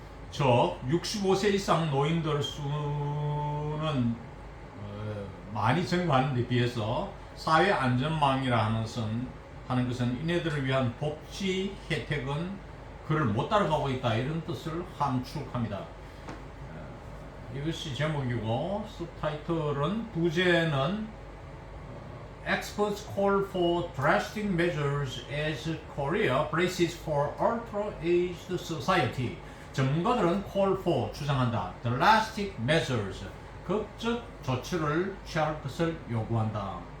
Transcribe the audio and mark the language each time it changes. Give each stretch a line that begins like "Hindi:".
Korean: 즉 65세 이상 노인들 수는 많이 증가하는 데 비해서 사회 안전망이라 하는 것은 이네들을 위한 복지 혜택은 그를 못 따라가고 있다, 이런 뜻을 함축합니다. 이것이 제목이고,
English: subtitle은
Korean: 부제는
English: Experts call for drastic measures as Korea braces for ultra-aged society.
Korean: 전문가들은
English: call for,
Korean: 주장한다,
English: drastic measures,
Korean: 극적 조치를 취할 것을 요구한다.